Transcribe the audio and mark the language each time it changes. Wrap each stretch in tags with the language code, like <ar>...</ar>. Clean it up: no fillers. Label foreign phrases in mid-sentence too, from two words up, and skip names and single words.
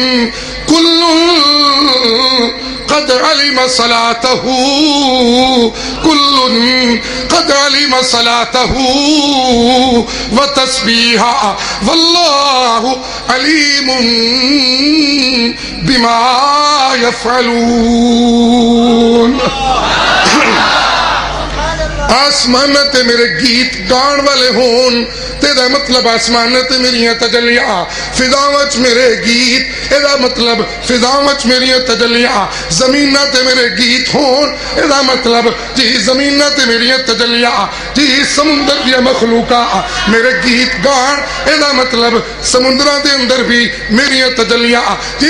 <ar>كُلٌّ قد علم صلاته كل قد علم صلاته وتسبيحه والله عليم بما يفعلون.</ar> <pa>آسمان تے میرے گیت گان والے ہون تے دا مطلب آسمان تے میریاں تجلیاں، فضاواں وچ میرے گیت اے دا مطلب فضاواں وچ میریاں تجلیاں، زمین تے میرے گیت ہون اے دا مطلب جی زمین تے میریاں تجلیاں، جی سمندر دی مخلوقاں میرے گیت گان اے دا مطلب سمندراں دے اندر بھی میریاں تجلیاں، جی</pa>